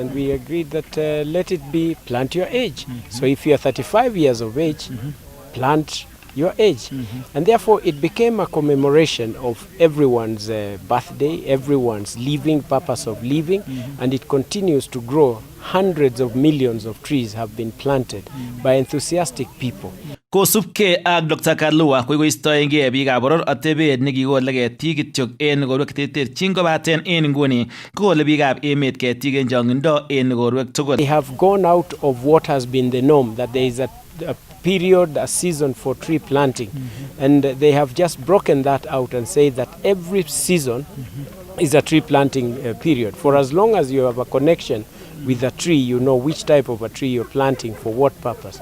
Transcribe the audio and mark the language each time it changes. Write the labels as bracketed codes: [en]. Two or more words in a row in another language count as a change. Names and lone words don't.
[en] And we agreed that let it be Plant Your Age. So if you are 35 years of age, plant your age. And therefore it became a commemoration of everyone's birthday, everyone's living, purpose of living, and it continues to grow. Hundreds of millions of trees have been planted by enthusiastic people. [kln] Kosubke ak Dr. Kalua koistoengei biikab boror atebet nekikole ketik kityok en igorwek cheterterchin kobaten en nguni kokole biikab emet ketik en chongindo en igorwek tugul. [en] They have gone out of what has been the norm, that there is a period, a season for tree planting, and they have just broken that out and say that every season is a tree planting period. For as long as you have a connection with a tree, you know which type of a tree you're planting for what purpose.